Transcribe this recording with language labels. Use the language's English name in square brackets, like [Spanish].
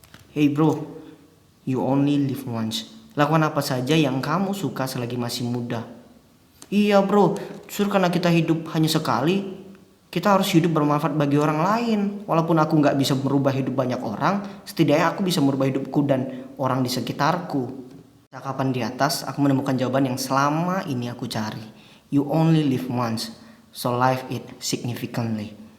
[English] "Hey bro, you only live once. [Indonesian] Lakukan apa saja yang kamu suka selagi masih muda." "Iya bro, justru karena kita hidup hanya sekali, kita harus hidup bermanfaat bagi orang lain. Walaupun aku gak bisa merubah hidup banyak orang, setidaknya aku bisa merubah hidupku dan orang di sekitarku." Cakapan di atas, aku menemukan jawaban yang selama ini aku cari. [English] You only live once, so live it significantly.